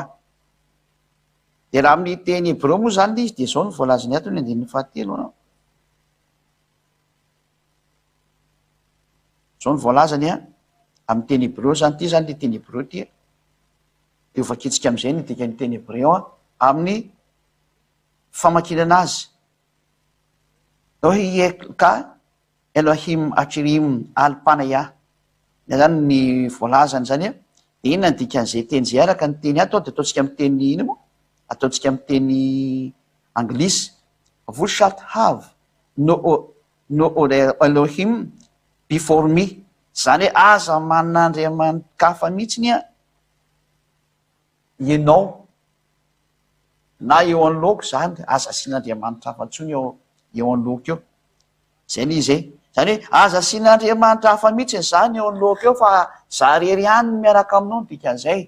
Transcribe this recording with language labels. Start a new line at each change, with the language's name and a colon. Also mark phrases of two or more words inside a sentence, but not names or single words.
Malagasy: Dia raha amin'ny teny Hébreu moa zany izy dia izao ny voalazany ato ny 9 izao ny voalazany amin'ny teny Hébreu zany ity zany le teny Hébreu ity dia vakentsika amin'izay ny dikany teny Hébreu amin'ny famakinana azy. Ka
Hebrew: אלוהים אחרים על פני
Malagasy: zany ny voalazany zany dia inona ny dikan'izay teny izay araka ny teny ato dia ataontsika amin'ny teny ina moa ataontsika amin'ny teny anglisy.
English: Vous shalt have no Elohim before me.
Malagasy: Zany hoe aza manana andriamanikafa mihitsy ianao na eo anoloko zany aza asiana andriamanitra hafa ntsony eo anoloko eo. Zay ny izy zany hoe aza asiana andriamanitra hafa mihitsy zany eo anoloko eo fa za rery ihany miaraka aminao ny dikan'izay.